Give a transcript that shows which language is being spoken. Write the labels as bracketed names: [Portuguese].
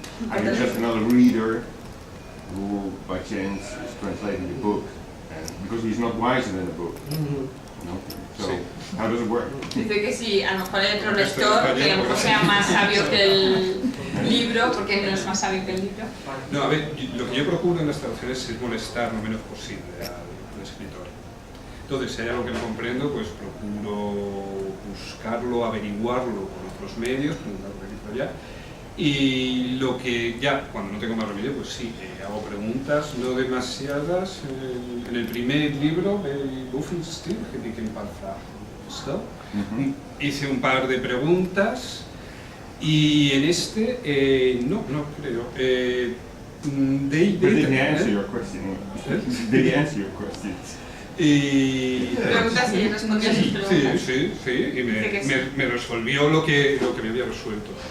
[English] are you just another reader who, by chance, is translating the book? Because he's not wiser than the book. No? So, [Spanish] Sí. [English] how does it work? [Spanish] Dice que si a lo mejor hay otro lector que a lo mejor sea más sabio que el libro, porque no es más sabio que el libro. No, a ver, lo que yo procuro en las traducciones es molestar lo menos posible al escritor. Entonces, si hay algo que no comprendo, pues procuro buscarlo, averiguarlo por otros medios, preguntar por aquí por allá. Y lo que ya, cuando no tengo más remedio, pues sí, hago preguntas, no demasiadas. En el primer libro, el Buffenstil, que dije en esto, hice un par de preguntas. Y en este, no creo. [English] Did he answer your question? Did he answer your questions? [Spanish] Y Preguntas y respondió sus preguntas. sí, y Dice que sí. me resolvió lo que me había resuelto.